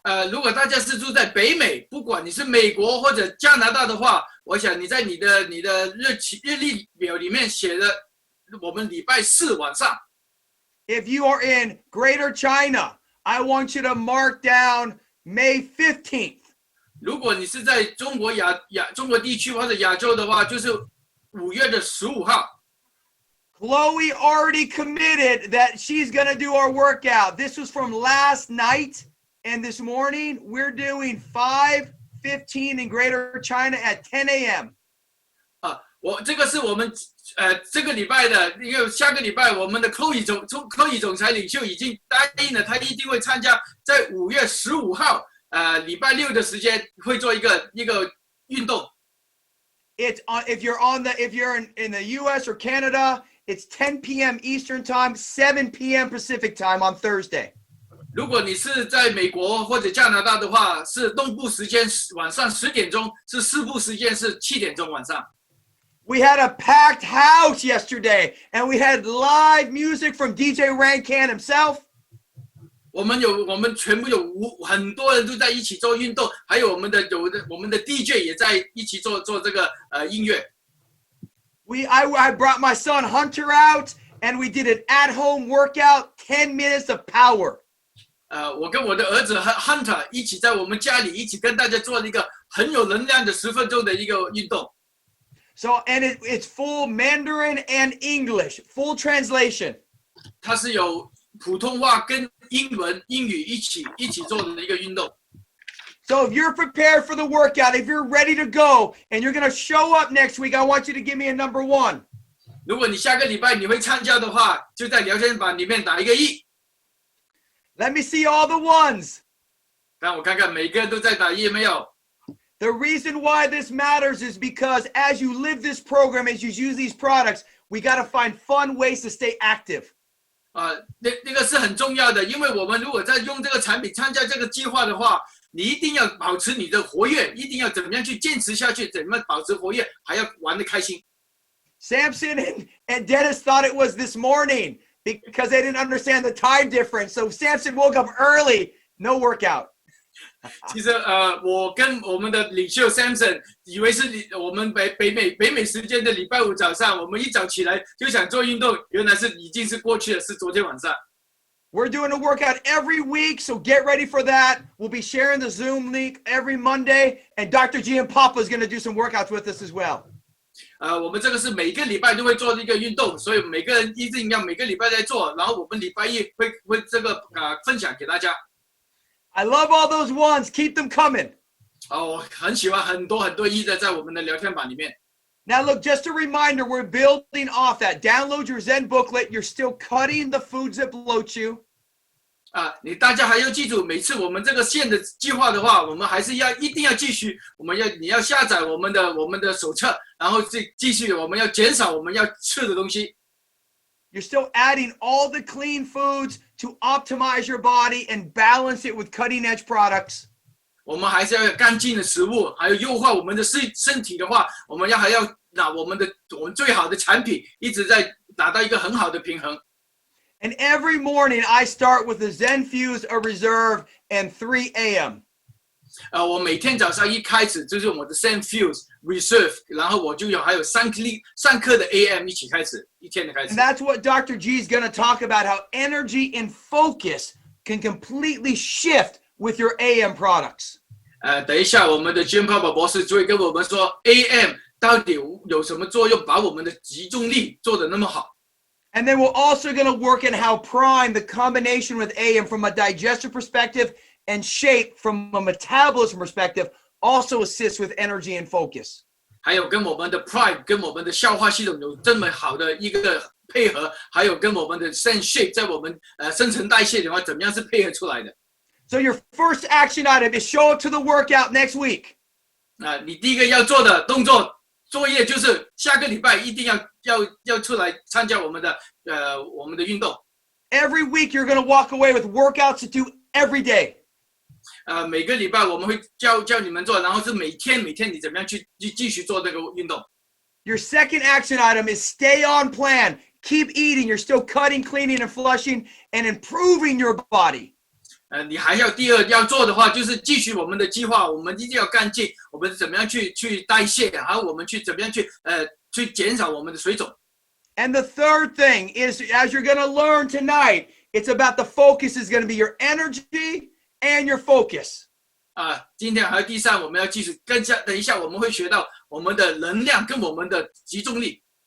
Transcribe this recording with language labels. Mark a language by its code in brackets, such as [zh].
[zh] 如果大家是住在北美，不管你是美国或者加拿大的话，我想你在你的日历表里面写的我们礼拜4晚上。 [en] If you are in Greater China, I want you to mark down May 15th. [zh] 如果你是在中国地区或者亚洲的话，就是5月15号。 [en] Chloe already committed that she's going to do our workout. This was from last night, and this morning we're doing 5:15 in Greater China at 10 a.m. [zh] 这个是我们这个礼拜的，因为下个礼拜我们的 Chloe 总裁领袖已经答应了，他一定会参加在5月15号礼拜六的时间会做一个运动。 [en] It's if you're in the U.S. or Canada, it's 10 p.m. Eastern time, 7 p.m. Pacific time on Thursday. [zh] 如果你是在美国或者加拿大的话，是东部时间晚上10点钟，是西部时间是7点钟晚上。 [en] We had a packed house yesterday, and we had live music from DJ Rancan himself. [zh] 我们全部有很多人都在一起做运动，还有我们的 DJ 也在一起做这个音乐。 [en] I brought my son Hunter out, and we did an at-home workout, 10 minutes of power. [zh] 我跟我的儿子 Hunter 一起在我们家里一起跟大家做了一个很有能量的10分钟的一个运动。 [en] So it's full Mandarin and English, full translation. [zh] 它是有普通话跟英语一起做的一个运动。 [en] So if you're prepared for the workout, if you're ready to go, and you're going to show up next week, I want you to give me a number 1. [zh] 如果你下个礼拜你会参加的话，就在聊天板里面打一个1。 [en] Let me see all the ones. [zh] 让我看看每个人都在打一没有。 [en] The reason why this matters is because as you live this program, as you use these products, we got to find fun ways to stay active. [zh] 那个是很重要的，因为我们如果在用这个产品参加这个计划的话，你一定要保持你的活跃，一定要怎么样去坚持下去，怎么保持活跃，还要玩得开心。 [en] Samson and Dennis thought it was this morning because they didn't understand the time difference. So Samson woke up early, no workout. [zh] 其实我跟我们的领袖 Samson 以为是我们北美时间的礼拜五早上，我们一早起来就想做运动，原来是已经是过去了，是昨天晚上。 [en] We're doing a workout every week, so get ready for that. We'll be sharing the Zoom link every Monday, and Dr. G and Papa is going to do some workouts with us as well. [zh] 我们这个是每个礼拜都会做的一个运动，所以每个人一定要每个礼拜在做，然后我们礼拜一会这个分享给大家。 [en] I love all those ones. Keep them coming. [zh] 我很喜欢很多一的在我们的聊天板里面。 [en] Now look, just a reminder, we're building off that. Download your Zen booklet. You're still cutting the foods that bloat you. [zh] 大家还要记住，每次我们这个线的计划的话，我们还是一定要继续，你要下载我们的手册，然后继续我们要减少我们要吃的东西。 [en] You're still adding all the clean foods to optimize your body and balance it with cutting-edge products. [zh] 我们还是要有干净的食物，还有优化我们的身体的话，我们还要拿我们最好的产品，一直在达到一个很好的平衡。 [en] And every morning I start with a Zen Fuse, a Reserve, and 3 a.m. [zh] 我每天早上一开始就是我的 Zen Fuse Reserve， 然后我就还有3颗的 AM 一起开始一天的开始。 [en] And that's what Dr. G is going to talk about, how energy and focus can completely shift with your AM products. [zh] 等一下我们的 Jim Papa 博士就会跟我们说 AM 到底有什么作用，把我们的集中力做得那么好。 [en] And then we're also going to work in how Prime, the combination with AM from a digestive perspective and Shape from a metabolism perspective, also assists with energy and focus. [zh] 还有跟我们的 Prime 跟我们的消化系统有这么好的一个配合，还有跟我们的 Sense Shape 在我们新陈代谢的话，怎么样是配合出来的？ [en] So your first action item is show up to the workout next week. [zh] 你第一个要做的作业就是下个礼拜一定要出来参加我们的运动。 [en] Every week you're going to walk away with workouts to do every day. [zh] 每个礼拜我们会教你们做，然后是每天你怎么样去继续做这个运动。 [en] Your second action item is stay on plan. Keep eating. You're still cutting, cleaning, and flushing and improving your body. [zh] 你还要第二要做的话，就是继续我们的计划，我们一定要干净，我们怎么样去代谢，还有我们去怎么样去减少我们的水肿。 [en] And the third thing is, as you're going to learn tonight, it's about the focus is going to be your energy and your focus. [zh] 今天还有第三，我们要继续等一下我们会学到我们的能量跟我们的集中力。